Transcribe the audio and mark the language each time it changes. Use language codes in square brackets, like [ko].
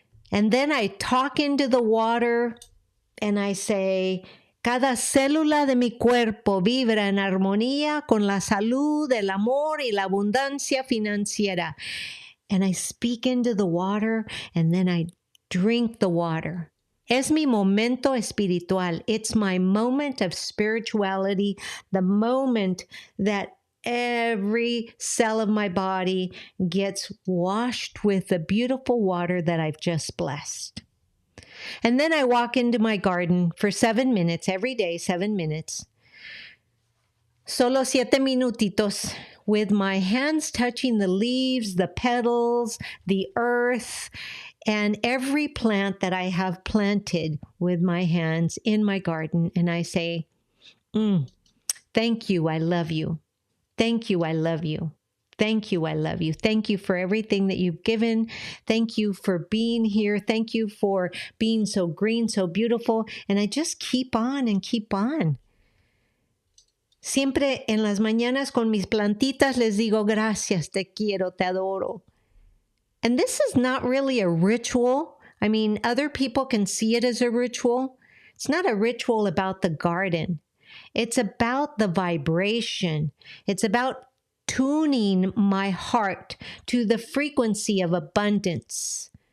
[en] And then I talk into the water and I say, [es] cada célula de mi cuerpo vibra en armonía con la salud, el amor y la abundancia financiera. [en] And I speak into the water and then I drink the water. [es] Es mi momento espiritual. [en] It's my moment of spirituality, the moment that every cell of my body gets washed with the beautiful water that I've just blessed. And then I walk into my garden for 7 minutes, every day, 7 minutes. [es] Solo 7 minutitos, [en] with my hands touching the leaves, the petals, the earth, and every plant that I have planted with my hands in my garden. And I say, thank you, I love you. Thank you, I love you. Thank you, I love you. Thank you for everything that you've given. Thank you for being here. Thank you for being so green, so beautiful. And I just keep on and keep on. [es] Siempre en las mañanas con mis plantitas les digo, gracias, te quiero, te adoro. [en] And this is not really a ritual. I mean, other people can see it as a ritual. It's not a ritual about the garden. It's about the vibration. It's about tuning my heart to the frequency of abundance.